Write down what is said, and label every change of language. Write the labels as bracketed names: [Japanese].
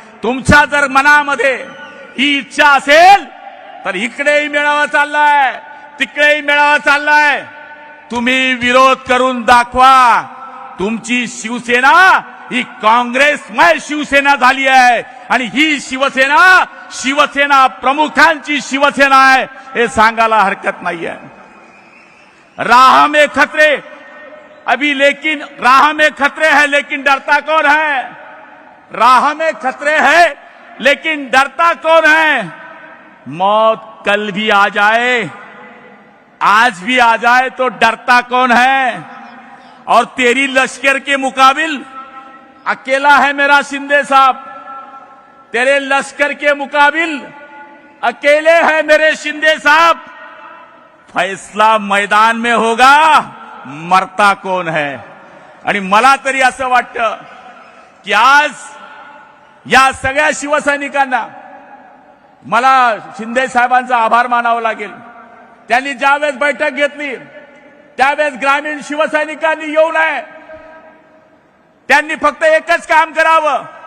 [Marathi] तुमच्या जर मनामध्ये ही इच्छा असेल तर इकडेही मेळावा चाललाय, तिकडेही मेळावा चाललाय, तुम्ही विरोध करून दाखवा. तुमची शिवसेना ही काँग्रेसमय शिवसेना झाली आहे आणि ही शिवसेना प्रमुखांची शिवसेना आहे, हे सांगायला हरकत नाहीये. [Hindi] राह में खतरे है लेकिन डरता कौन है? राह में खतरे है लेकिन डरता कौन है? मौत कल भी आ जाए, आज भी आ जाए तो डरता कौन है? और तेरी लश्कर के मुकाबिल अकेला है मेरा शिंदे साहब, तेरे लश्कर के मुकाबिल अकेले है मेरे शिंदे साहब. फैसला मैदान में होगा, मरता कौन है. [Marathi] आणि मला तरी असं वाटतं की आज या सगळ्या शिवसैनिकांना मला शिंदे साहेबांचा आभार मानावा लागेल. त्यांनी ज्यावेळेस बैठक घेतली त्यावेळेस ग्रामीण शिवसैनिकांनी येऊ नये, त्यांनी फक्त एकच काम करावं,